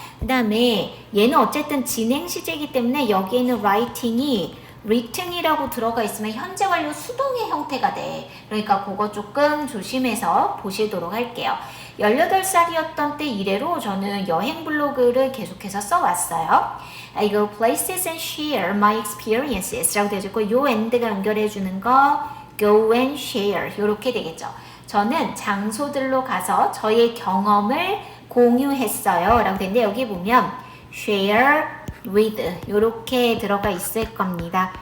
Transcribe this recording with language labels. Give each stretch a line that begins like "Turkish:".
Korean: 그 다음에 얘는 어쨌든 진행 시제이기 때문에 여기에는 writing이 written이라고 들어가 있으면 현재 완료 수동의 형태가 돼. 그러니까 그거 조금 조심해서 보시도록 할게요. 18살이었던 때 이래로 저는 여행 블로그를 계속해서 써왔어요.
English: I go places and share my experiences
Korean: 라고 되어있고 요 end가 연결해주는 거
English: go and share
Korean: 이렇게 되겠죠. 저는 장소들로 가서 저의 경험을 공유했어요 라고 되는데 여기 보면 share with 이렇게 들어가 있을 겁니다.